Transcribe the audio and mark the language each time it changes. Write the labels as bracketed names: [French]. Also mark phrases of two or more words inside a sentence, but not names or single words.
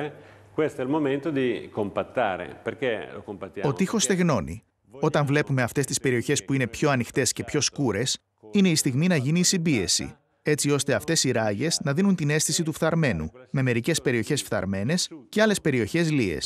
[Italian] Questo è il momento di compattare. Perché lo compattiamo? [Greek] Ο τοίχος στεγνώνει. Όταν βλέπουμε αυτές τις περιοχές που είναι πιο ανοιχτές και πιο σκούρες, είναι η στιγμή να γίνει η συμπίεση, έτσι ώστε αυτές οι ράγες να δίνουν την αίσθηση του φθαρμένου, με μερικές περιοχές φθαρμένες και άλλες περιοχές λίες.